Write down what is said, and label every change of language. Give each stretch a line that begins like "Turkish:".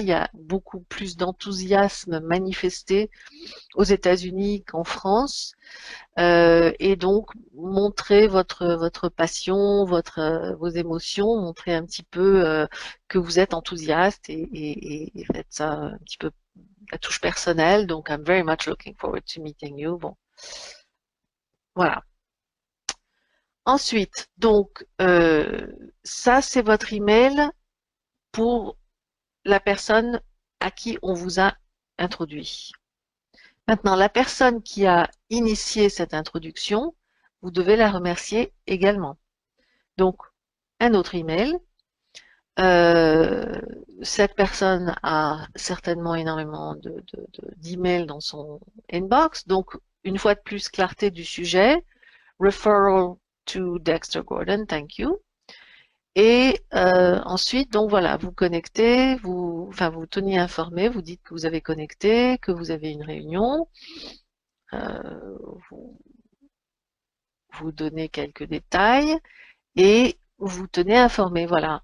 French: Il y a beaucoup plus d'enthousiasme manifesté aux États-Unis qu'en France. Et donc, montrez votre passion, vos émotions, montrez un petit peu que vous êtes enthousiaste et faites ça un petit peu la touche personnelle.
English: Donc, I'm very much looking forward to meeting you.
French: Bon, voilà. Ensuite, donc, ça, c'est votre email pour la personne à qui on vous a introduit. Maintenant, la personne qui a initié cette introduction, vous devez la remercier également. Donc, un autre email. Cette personne a certainement énormément d'emails dans son inbox. Donc, une fois de plus, clarté du sujet.
English: Referral to Dexter Gordon, thank you.
French: Et ensuite, donc voilà, vous connectez, vous tenez informé, vous dites que vous avez connecté, que vous avez une réunion, vous, vous donnez quelques détails et vous tenez informé. Voilà.